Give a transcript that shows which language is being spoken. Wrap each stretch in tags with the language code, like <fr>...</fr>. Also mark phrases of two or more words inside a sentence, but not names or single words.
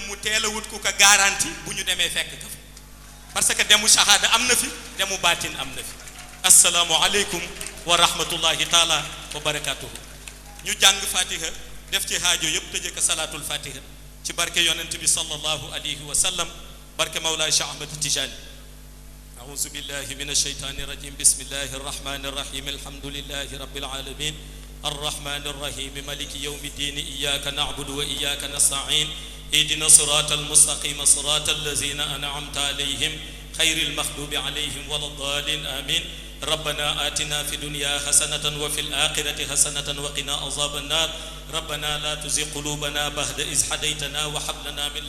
<wo>mu teel a wut ku ko garanti bu ñu demee fekk ka fa</wo> <fr>parce que</fr> <wo>demu shahada am na fi demu baatin am na fi</wo> <ar>السلام عليكم ورحمة الله تعالى وبركاته</ar> <wo>ñu jàng fatiha def ci haajo yëpp tëjee ko salaatul fatiha ci barke yonent bi</wo> <ar>صلى الله عليه وسلم barke Mawlaay Cheikh Ahmad Tijani أعوذ بالله من الشيطان الرجيم بسم الله الرحمن الرحيم الحمد لله رب العالمين الرحمن الرحيم مالك يوم الدين إياك نعبد وإياك نستعين اهدنا الصراط المستقيم صراط الذين أنعمت عليهم خير المغضوب عليهم ولا الضالين آمين ربنا آتنا في الدنيا حسنة وفي الآخرة حسنة وقنا عذاب النار ربنا لا تزغ قلوبنا بعد إذ هديتنا وهب لنا من</ar>